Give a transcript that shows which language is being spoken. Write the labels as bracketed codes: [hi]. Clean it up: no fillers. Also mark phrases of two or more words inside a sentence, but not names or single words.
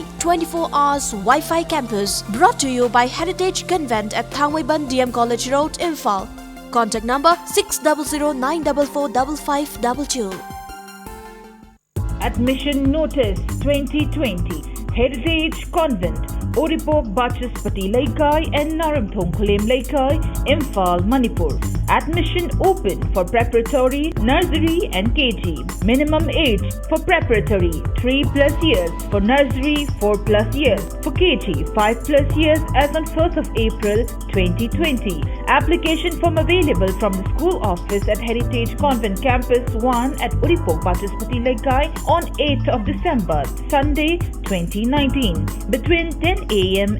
[en] 24 hours Wi-Fi campus. Brought to you by Heritage Convent at Thangwaiban DM College Road, Imphal. Contact number 600-944-5522. Admission Notice 2020. Heritage Convent, Oripok Bachaspati Laikai and Naramthong Khulem Laikai, Imphal, Manipur. Admission open for preparatory, nursery and KG. Minimum age for preparatory 3+ years, for nursery 4+ years, for KG 5+ years as on 1st of April 2020. Application form available from the school office at Heritage Convent Campus 1 at Oripok Bachaspati Laikai on 8th of December, Sunday 2019, between 10 a.m.